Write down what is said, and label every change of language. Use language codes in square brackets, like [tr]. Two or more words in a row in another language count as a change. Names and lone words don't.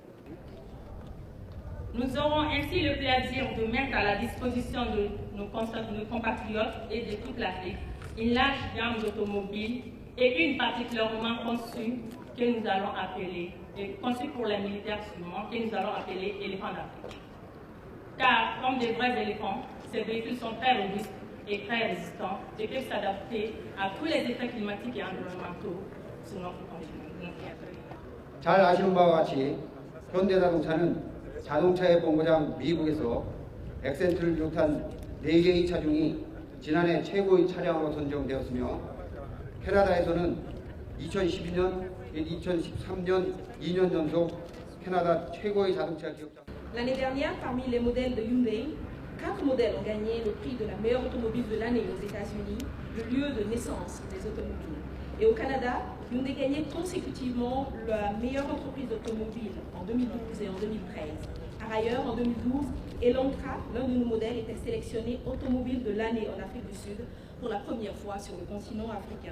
[fr] Nous aurons ainsi le plaisir de mettre à la disposition de nos compatriotes et de toute l'Afrique une large gamme d'automobiles et une particulièrement conçue que nous allons appeler, et conçue pour les militaires seulement, que nous allons appeler éléphants d'Afrique. Car, comme des vrais éléphants, ces véhicules sont très robustes et très résistants et peuvent s'adapter à tous les effets climatiques et environnementaux sur notre continent. [ko] 잘 아시는 바와 같이 현대자동차는 자동차의 본고장 미국에서 엑센트를 비롯한 4개의 차종이 지난해 최고의 차량으로 선정되었으며 캐나다에서는 2012년, 2013년 2년 연속 캐나다 최고의 자동차 기업장. [fr] L'année dernière, parmi les modèles de Hyundai, 4 modèles ont gagné le prix de la meilleure automobile de l'année aux États-Unis, le lieu de naissance des automobiles. Et au Canada, Hyundai gagnait consécutivement la meilleure entreprise automobile en 2012 et en 2013. Par ailleurs, en 2012, Elantra, l'un de nos modèles, était sélectionné automobile de l'année en Afrique du Sud pour la première fois sur le continent africain.